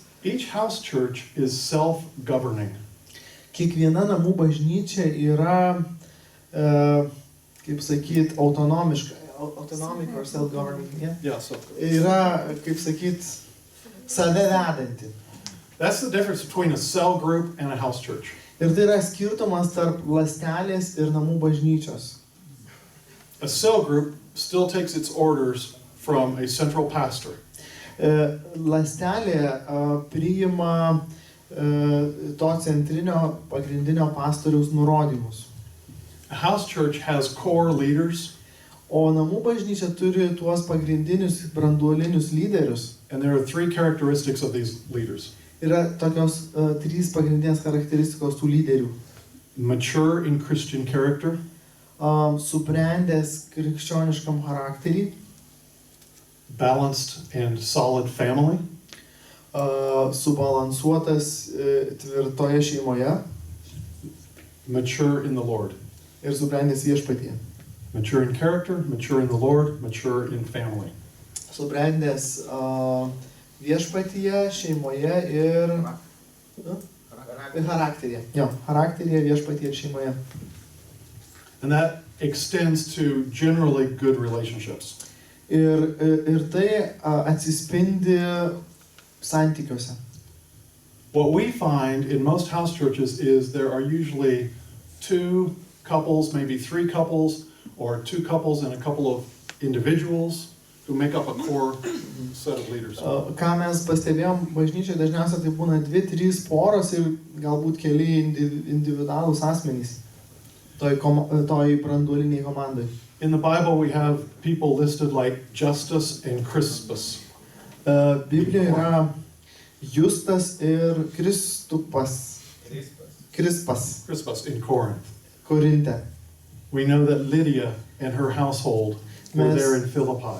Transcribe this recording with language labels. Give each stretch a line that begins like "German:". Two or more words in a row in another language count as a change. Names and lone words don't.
English: Each house church is self-governing.
Lithuanian: Kiekviena namų bažnyčia yra, kaip sakyt, autonomiška.
English: Autonomic or self-governing, yeah? Yeah, so
Lithuanian: Yra, kaip sakyt, save vedanti.
English: that's the difference between a cell group and a house church.
Lithuanian: Ir tai yra skirtumas tarp ląstelės ir namų bažnyčios.
English: A cell group still takes its orders from a central pastor.
Lithuanian: Ląstelė priima to centrinio pagrindinio pastoriaus nurodymus.
English: A house church has core leaders,
Lithuanian: O namų bažnyčia turi tuos pagrindinius branduolinius lyderius.
English: and there are 3 characteristics of these leaders.
Lithuanian: Yra tokios 3 pagrindinės charakteristikos tų lyderių.
English: Mature in Christian character,
Lithuanian: Subrendęs krikščioniškam charakterį,
English: balanced and solid family,
Lithuanian: subalansuotas tvirtoje šeimoje
English: mature in the Lord.
Lithuanian: ir subrendęs viešpatyje.
English: Mature in character, mature in the Lord, mature in family.
Lithuanian: Subrendęs viešpatyje, šeimoje ir charakteryje. Jo, charakteryje, viešpatyje ir šeimoje.
English: And that extends to generally good relationships.
Lithuanian: Ir tai atsispindi santykiuose.
English: What we find in most house churches is there are usually 2 couples, maybe 3 couples, or 2 couples and a couple of individuals who make up a core set of leaders.
Lithuanian: Ką mes pastebėjom, bažnyčioje dažniausiai tai būna 2-3 poros ir galbūt keli individualūs asmenys toj branduoliniai komandai.
English: In the Bible we have people listed like Justus and Crispus.
Lithuanian: Biblijoje yra Justas ir Krispas
English: Crispus in Corinth.
Lithuanian: Korinte.
English: We know that Lydia and her household were there in Philippi.